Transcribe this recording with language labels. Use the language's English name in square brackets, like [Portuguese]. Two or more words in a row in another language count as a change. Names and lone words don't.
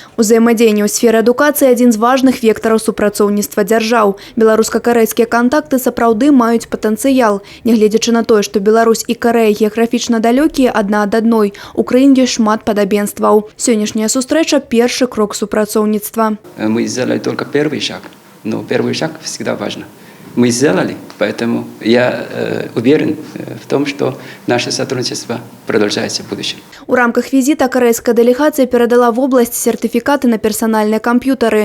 [Belarusian] Узаемадзеянне ў сферы адукацыі – адзін з важных вектараў супрацоўніцтва дзяржаў. Беларуска-карэйскія кантакты сапраўды маюць патэнцыял. Нягледзячы на тое, што Беларусь і Карэя геаграфічна далёкія адна ад адной, у краіне ёсць шмат падабенстваў. Сённяшняя сустрэча – першы крок супрацоўніцтва. [Russian] Мы сделали только первый шаг, но первый шаг всегда важно. Мы сделали, поэтому я уверен в том, что наше сотрудничество продолжается в будущем. У рамках визита карэйская делегация передала в область сертификаты на персональные компьютеры.